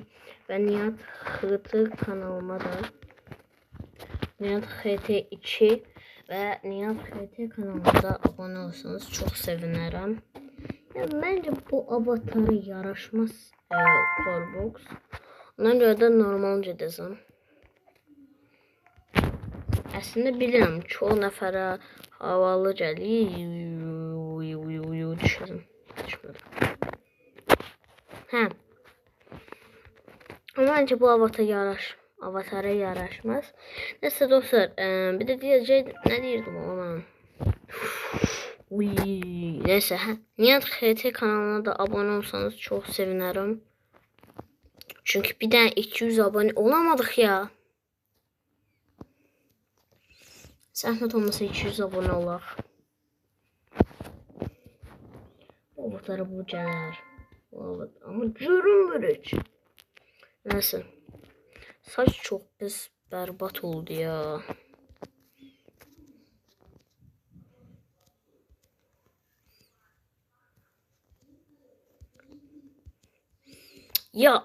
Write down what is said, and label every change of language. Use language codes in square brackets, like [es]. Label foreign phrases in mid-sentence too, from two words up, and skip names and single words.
[tr] Ben Nihat Hıtı kanalıma da Nihat HT2 ve Nihat HT kanalına da abone olsanız çok sevinirim. Yani bence bu avatara yaraşmaz Corebox. Ona göre de normalce desem. [az] Əslində bilirəm, çoğu nəfərə havalı gəlir. Düşürüm. Hə. Məncə bu avatara yaraşmaz. Nəsə dostlar, bir də deyəcək, nə deyirdim ona mən? [tr] Neyse, hə. Nihat HT kanalına da abone olsanız çok sevinirim. [az] Çünkü bir dənə 200 abone olamadıq ya. Zəhmət olmasa 200 abone olaq. Avatara bu gələr. Ama görünmür heç. [tr] Neyse. Saç çok pis berbat oldu ya. Ya.